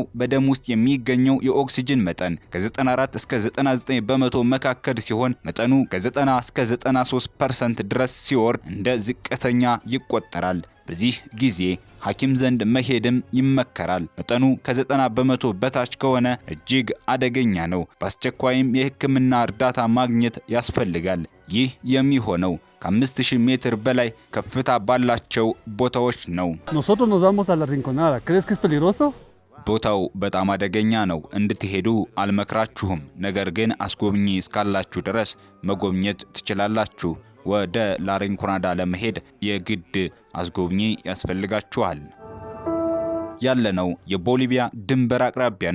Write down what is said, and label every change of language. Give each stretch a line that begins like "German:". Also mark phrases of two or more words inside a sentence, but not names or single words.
Amharic: በደም ውስጥ የሚገኘው የኦክሲጅን መጠን ከ94 እስከ 99 በመቶ መካከል ሲሆን መጠኑ ከ90 እስከ 93% ድረስ ሲወርድ እንደ ዝቅተኛ ይቆጠራል። በዚህ ጊዜ ሐኪም ዘንድ መሄድም ይመከራል። መጠኑ ከ90 በመቶ በታች ከሆነ እጅግ አደገኛ ነው። በአስቸኳይም የሕክምና እርዳታ ማግኘት ያስፈልጋል። ይህ የሚሆነው ከ5000 ሜትር በላይ ከፍታ ባላቸው ቦታዎች ነው።
Spanish: Nosotros nos vamos a la Rinconada. ¿Crees que es peligroso?
Amharic: ቦታው በጣም አደገኛ ነው። እንድትሄዱ አልመክራችሁም። ነገር ግን አስጎብኚ እስካላችሁ ድረስ መጎብኘት ትችላላችሁ። ወደ ላሬንኮናዳ ለመሄድ የግድ አስጎብኚ ያስፈልጋችኋል። ያለነው የቦሊቪያ ድንበር አቅራቢያ